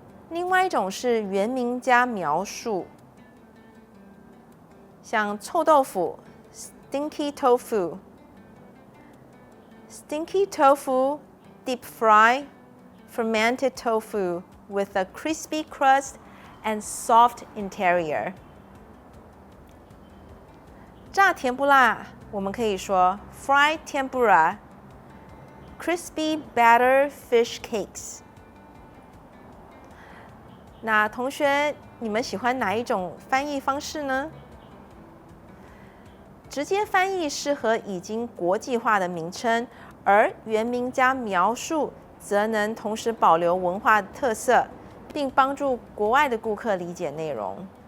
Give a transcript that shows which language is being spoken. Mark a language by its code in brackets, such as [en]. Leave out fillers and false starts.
[zh] 另外一种是原名加描述，像臭豆腐 [en] stinky tofu、stinky tofu deep fry fermented tofu with a crispy crust and soft interior. [zh] 炸甜不辣，我们可以说 [en] fried tempura, crispy batter fish cakes. [zh] 那同学，你们喜欢哪一种翻译方式呢？直接翻译适合已经国际化的名称，而原名加描述则能同时保留文化特色，并帮助国外的顾客理解内容。